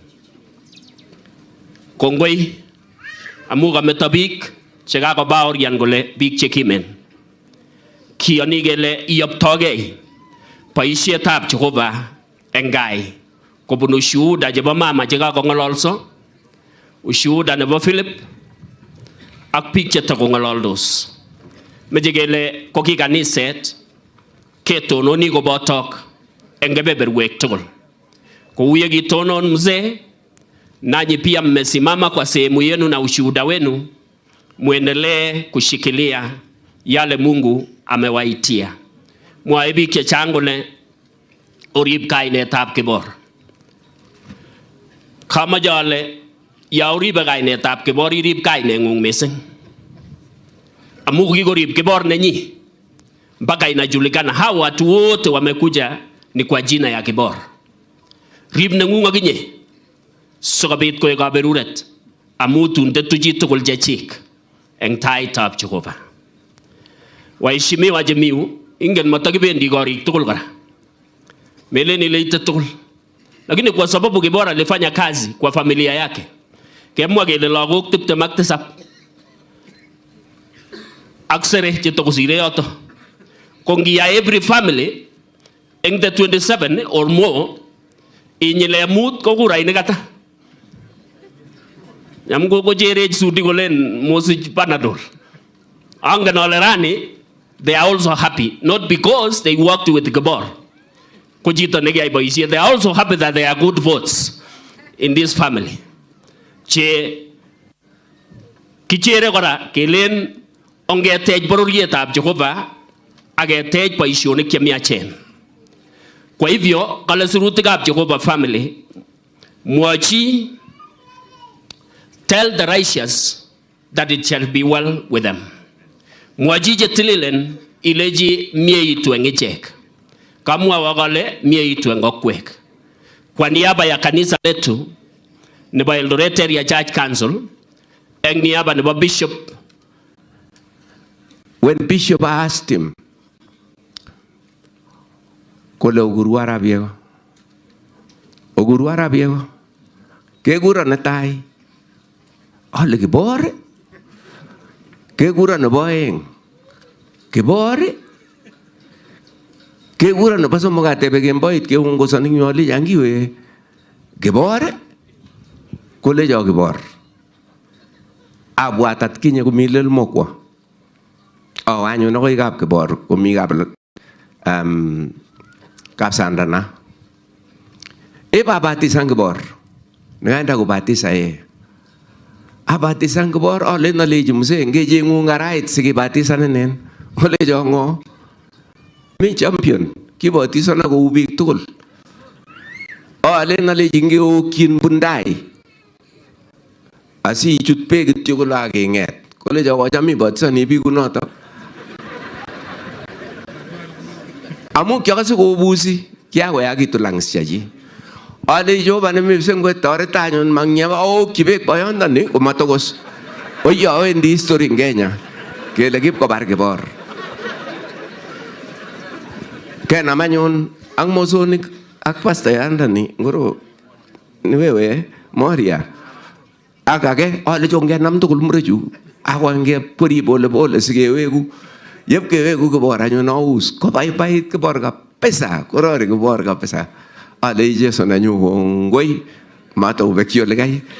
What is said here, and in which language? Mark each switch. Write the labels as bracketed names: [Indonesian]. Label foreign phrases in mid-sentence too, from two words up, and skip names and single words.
[Kalenjin] Kongoi amu kameto biik chekakobaorian kole biik chekimen. Kiyoni kele iyoptogei boisietab Jehova eng gai kobun ushuhuda chebo mama chekakong'ololso, ushuhuda nebo Philip ak biik chetakong'ololdos. Meche kele ko ki kaniset ketononi kobotok eng kebeberwek tugul. [Swahili] Kou ye kitonon mzee, nanyi pia mmesimama kwa sehemu yenu na ushuhuda wenu, muendelee kushikilia yale Mungu amewaitia. [Kalenjin] Mwae biik chechang kole orib kainetab Kibor. Kamache ale ya uribe kainetab Kibor irib kaineng'ung mising. Amu kikorib Kibor nenyi [Swahili] mpaka inajulikana hawa watu wote wamekuja ni kwa jina ya Kibor. [Kalenjin] Rib neng'ung akinye sikobit koek kaberuret amu tun tetu chitugul chechik eng taitab Jehova. Waheshimiwa jemiu, ingen matakibendi korik tugul kora. Meleni leite tugul. [Swahili] Lakini kwa sababu Kibor alifanya kazi kwa familia yake, [Kalenjin] kemwa kele lagok 27 ak sere chetokosire yoto. [English] Kongiya every family eng the 27 or more, [Kalenjin] inyile mut ko kurainik ata. Yam ko jerech sudi kolen mosich Panadol. Angen ole rani [English] they are also happy, not because they worked with Kibor. They are also happy that there are good votes in this family. [Kalenjin] Che kichere kora kelen ongetech bororietab Jehova agetech boisionik chemiachen. [Swahili] Kwa hivyo [Kalenjin] kale sirutikab Jehova family, mwachi, [English] tell the righteous that it shall be well with them. [Kalenjin] Mwachi jetililen ileji mieitu eng ichek. Kamwa wakale mieitu eng okwek. [Swahili] Kwa niaba ya kanisa letu nebo Eldoret Area Church Council, [Kalenjin] eng niaba nebo Bishop, [English] when Bishop asked him kole Oguru Arap Yego. [Kalenjin] Oguru Arap Yego kekuron netai ale Kibor, kekuron nebo oeng Kibor, kekuron nebo somok atebe kemboit keungusoni nyoli yangiwe Kibor, kolecho Kibor. Abwat atkinye komi Lelmokwa, awe anyun akoi kap Kibor komi Kapsandana. Ibabatisan Kibor, [Swahili] nikaenda kubatisa yeye. [Kalenjin] Abatisan Kibor ale naleji mzee ngejeng'u ngarait sikibatisan inen. Olecho ng'o? Mi champion, kibatisan kou biik tugul. Ale naleji ngeokyin bundai asichut beek kityo kole akeng'et. Kolecho kocham ibatisani biik kunotok. Amu kiakase kobusi, kiakoyakitu lungs chechi. Ale Jehova nemibsen kotoret anyun mangyama aokyi beek boyondoni komatokos. Oye awendi [English] history in [Kalenjin] Kenya kele kipkobar Kibor. Kenam anyun ak mosonik ak pastayandani ngoro ni wewe Moria. Ak age ale jongenam tugul murechu ako ngepuri pole pole sikewegu. Yep kewegu Kibor anyun aus kobaibait Kibor kabisa, korori Kibor kabisa. Ale Jesu nanyu kongoi mataubekyo lekai.